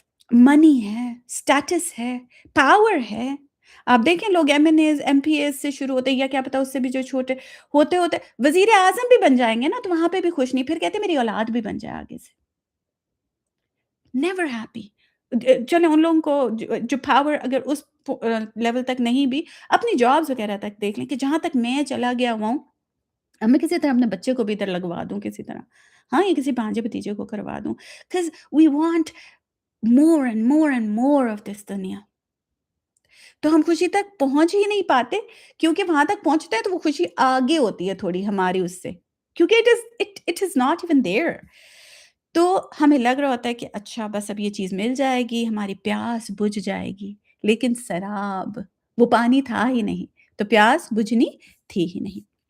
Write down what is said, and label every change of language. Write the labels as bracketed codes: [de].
[ur] منی ہے، اسٹیٹس ہے، پاور ہے. آپ دیکھیں لوگ M N as M P as سے شروع ہوتے ہیں، یا کیا پتا اس سے بھی جو چھوٹے ہوتے ہوتے وزیر اعظم بھی بن جائیں گے نا، تو وہاں پہ بھی خوش نہیں، پھر کہتے ہیں میری اولاد بھی بن جائے آگے سے. [en] Never happy. [ur] چلیں ان لوگوں کو جو پاور اگر اس لیول تک نہیں بھی، اپنی جابس وغیرہ تک دیکھ لیں کہ جہاں تک میں چلا گیا ہوا ہوں، اب میں کسی طرح اپنے بچے کو بھی ادھر لگوا دوں کسی طرح، ہاں یہ کسی بھانجے بھتیجے کو کروا دوں. [en] because we want more and more of this دنیا. [ur] تو ہم خوشی تک پہنچ ہی نہیں پاتے، کیونکہ وہاں تک پہنچتے ہیں تو وہ خوشی آگے ہوتی ہے تھوڑی ہماری اس سے، کیونکہ [en] it is not even there. [ur] تو ہمیں لگ رہا ہوتا ہے کہ اچھا بس اب یہ چیز مل جائے گی، ہماری پیاس بجھ جائے گی. لیکن سراب وہ پانی تھا ہی نہیں، تو پیاس بجھنی تھی ہی نہیں.